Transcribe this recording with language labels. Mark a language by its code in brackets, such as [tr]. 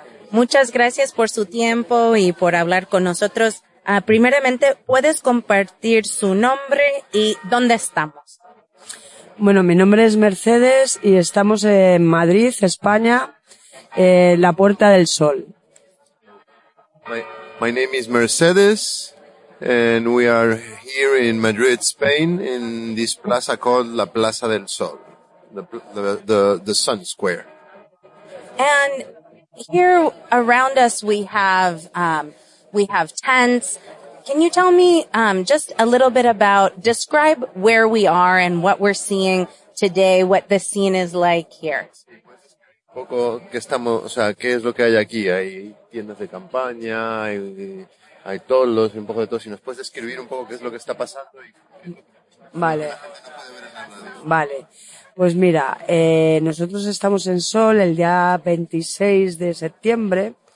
[es] Muchas gracias por su tiempo y por hablar con nosotros. Primeramente, ¿puedes compartir su nombre y dónde estamos? Bueno, mi nombre es Mercedes y estamos en Madrid, España, en la Puerta del Sol. [en] My name is Mercedes, and we are here in Madrid, Spain, in this plaza called La Plaza del Sol, the Sun Square. And here around us we have tents. Can you tell me just a little bit about, describe where we are and what we're seeing today, what the scene is like here? [es] Un poco qué estamos, o sea, qué es lo que hay aquí. Hay tiendas de campaña, hay toldos, un poco de todo. Si nos puedes describir un poco qué es lo que está pasando. Vale. Vale. Pues mira, nosotros estamos en Sol el día 26 de septiembre.